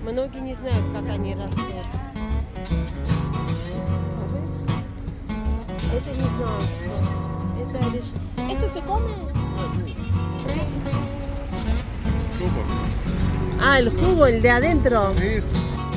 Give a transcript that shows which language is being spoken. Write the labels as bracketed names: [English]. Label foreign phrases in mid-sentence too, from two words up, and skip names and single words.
[Russian] Многие не знают, как они растут. Это не знаю, что. Это лишь... [Spanish] Это se come? Súper. Ah, el jugo, el de adentro. Eso.